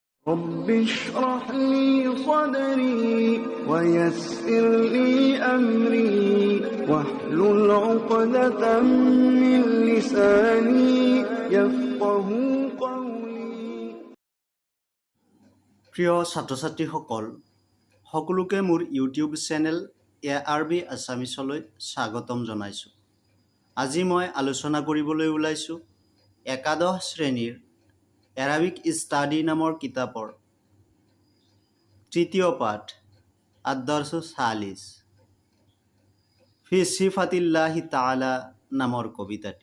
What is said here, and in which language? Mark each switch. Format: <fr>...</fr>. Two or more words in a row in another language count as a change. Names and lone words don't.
<ar>رب اشرح لي صدري ويسر لي أمري واحلل عقدة من لساني يفقه قولي</ar> <as>প্ৰিয় ছাত্ৰ-ছাত্ৰীসকল সকলোকে মোৰ ইউটিউব চেনেল ARB আছামিছলৈ স্বাগতম জনাইছোঁ। আজি মই আলোচনা কৰিবলৈ ওলাইছোঁ একাদশ শ্ৰেণীৰ এৰাবিক ষ্টাডি নামৰ কিতাপৰ তৃতীয় পাঠ আদ-দৰ্ছ সালিছ ফি সিফাতিল্লাহি তাআলা নামৰ কবিতাটি।</as>